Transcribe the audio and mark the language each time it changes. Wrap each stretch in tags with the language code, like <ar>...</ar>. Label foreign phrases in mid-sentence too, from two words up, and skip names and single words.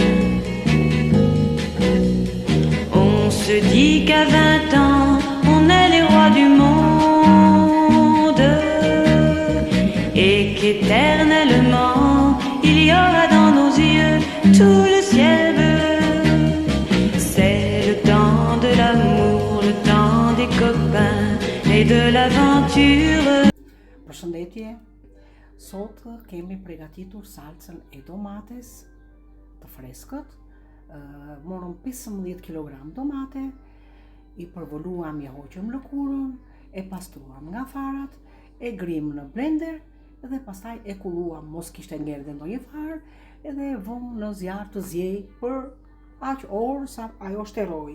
<fr>On se dit qu'à 20 ans, on est les rois du monde et qu'éternellement, il y aura dans nos yeux tout le ciel bleu. C'est le temps de l'amour, le temps des copains et de l'aventure.</fr> <sq>Përshëndetje, sot kemi përgatitur salcën e domates të freskët. Morëm 15 kg domate, i përvoluam, i hoqëm lëkurën, e pastruam nga farat, e grim në blender dhe pastaj e kulluam, mos kishte ngerdhe ndonjë farë, edhe vëm në zjarr të zjej për aq orë sa ajo shteroi.</sq>